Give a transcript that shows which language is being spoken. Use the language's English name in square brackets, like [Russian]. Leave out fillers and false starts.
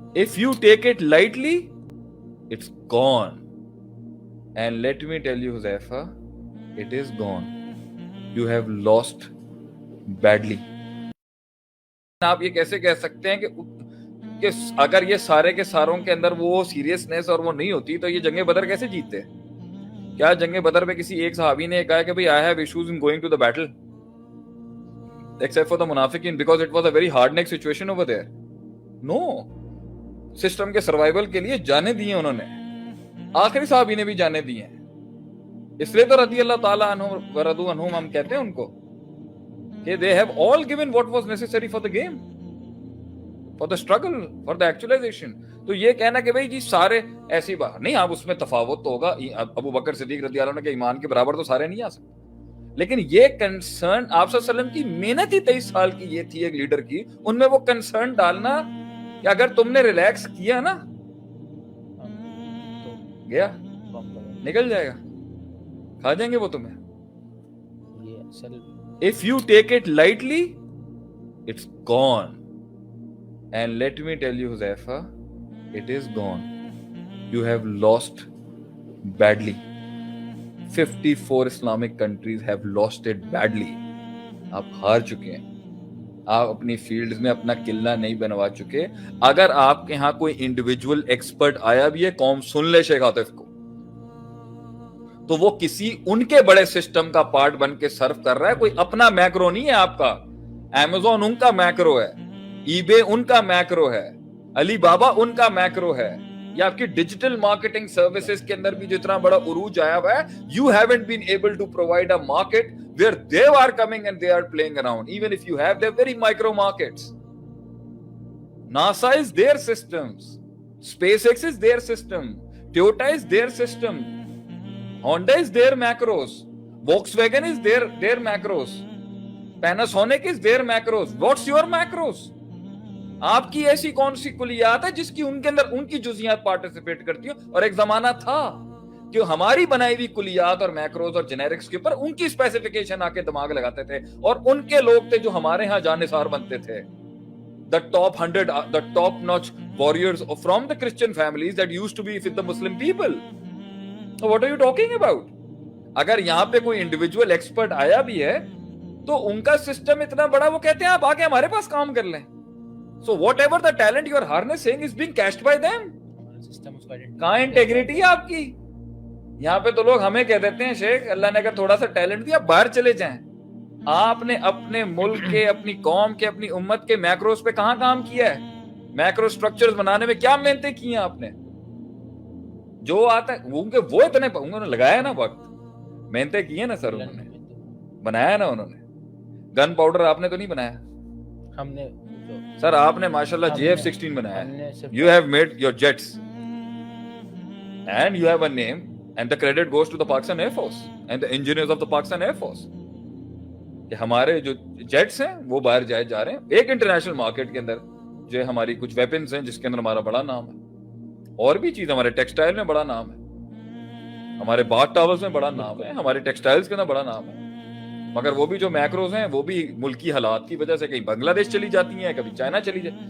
[English] If you take it lightly, it's gone. And let me tell you, Huzaifa, it is gone. You have lost badly. [Urdu] آپ یہ کیسے کہہ سکتے ہیں کہ اگر یہ سارے کے ساروں کے اندر وہ سیریسنس اور وہ نہیں ہوتی تو یہ جنگ بدر کیسے جیتتے؟ کیا جنگ بدر میں کسی ایک صحابی نے کہا کہ بھئی [English] I have issues in going to the battle except for the munafiqin because it was a very hard neck situation over there? No. [Urdu] System کے سروائیول کے لیے جانے دیے انہوں نے. آخری صحابی نے بھی جانے دیے ہیں. اس لیے تو رضی اللہ تعالیٰ عنہم ورضوا عنہم ہم کہتے ہیں ان کو کہ [English] they have all given what was necessary for the game, for the struggle, for the actualization. [Urdu] تو یہ کہنا کہ بھئی جی سارے ایسی بات نہیں, آپ اس میں تفاوت تو ہوگا. ابو بکر صدیق رضی اللہ عنہ کے ایمان کے برابر تو سارے نہیں آ سکتے, لیکن یہ کنسرن آپ صلی اللہ علیہ وسلم کی محنت ہی 23 سال کی یہ تھی ایک لیڈر کی, ان میں وہ کنسرن ڈالنا کہ اگر تم نے ریلیکس کیا نا تو گیا نکل جائے گا, کھا جائیں گے وہ تمہیں. [English] If you take it lightly, it's gone. And let me tell you, Huzaifa, it is gone. You have lost badly. 54 Islamic countries have lost it badly. [Urdu] آپ ہار چکے ہیں. آپ اپنی فیلڈز میں اپنا قلعہ نہیں بنوا چکے. اگر آپ کے ہاں کوئی انڈیویجول ایکسپرٹ آیا بھی ہے, قوم سن لے شیخ عاطف کو, تو وہ کسی ان کے بڑے سسٹم کا پارٹ بن کے سرو کر رہا ہے. کوئی اپنا میکرو نہیں ہے آپ کا. Amazon ان کا میکرو ہے, ای بے ان کا میکرو ہے, علی بابا ان کا میکرو ہے. یہ آپ کی ڈیجیٹل مارکیٹنگ سروسز کے اندر بھی جتنا بڑا عروج آیا ہوا ہے, [English] you haven't been able to provide a market where they are coming and they are playing around. Even if you have, they're very micro markets. NASA is their systems, SpaceX is their system, Toyota is their system, Honda is their macros, Volkswagen is their macros, Panasonic is their macros. What's your macros? [Urdu] آپ کی ایسی کون سی کلیات ہے جس کی ان کے اندر ان کی جزیات participate کرتی ہوں؟ اور ایک زمانہ تھا کہ ہماری بنائی ہوئی کلیات اور میکروز اور جنیرکس کے اوپر ان کی اسپیسیفیکیشن آ کے دماغ لگاتے تھے, اور ان کے لوگ تھے جو ہمارے ہاں جانثار بنتے تھے. [English] The top 100, the top notch warriors from the Christian families that used to be with the Muslim people. So what are you talking about? [Urdu] اگر یہاں پہ کوئی انڈیویجول ایکسپرٹ آیا بھی ہے تو ان کا سسٹم اتنا بڑا, وہ کہتے ہیں آپ آگے ہمارے پاس کام کر لیں. [English] So whatever the talent you are harnessing is being cashed by them. [Urdu] کہاں انٹیگریٹی ہے آپ کی؟ یہاں پہ تو لوگ ہمیں کہہ دیتے ہیں شیخ اللہ نے اگر تھوڑا سا ٹیلنٹ دیا باہر چلے جائیں. آپ نے اپنے ملک کے, اپنی قوم کے, اپنی امت کے میکروز پہ کہاں کام کیا ہے؟ میکرو سٹرکچرز بنانے میں کیا محنتیں کی ہیں آپ نے؟ جو آتا ہے وہ اتنے انہوں نے لگایا نا وقت, محنتیں کی ہیں نا سر, انہوں نے بنایا نا, انہوں نے گن پاؤڈر آپ نے تو نہیں بنایا, ہم نے سر آپ نے ماشاءاللہ JF-16 بنایا. [English] You have made your jets and you have a name and the credit goes to the Pakistan Air Force and the engineers of the Pakistan Air Force. [Urdu] کہ ہمارے جو جیٹس ہیں وہ باہر جا رہے ہیں ایک انٹرنیشنل مارکیٹ کے اندر, جو ہماری کچھ ویپنز ہیں جس کے اندر ہمارا بڑا نام ہے, اور بھی چیز ہمارے ٹیکسٹائل میں بڑا نام ہے, ہمارے بات ٹاورز میں بڑا نام ہے, ہمارے ٹیکسٹائلز کے اندر بڑا نام ہے. مگر وہ بھی جو میکروز ہیں وہ بھی ملکی حالات کی وجہ سے کہیں بنگلہ دیش چلی جاتی ہیں, کبھی چائنا چلی جائے.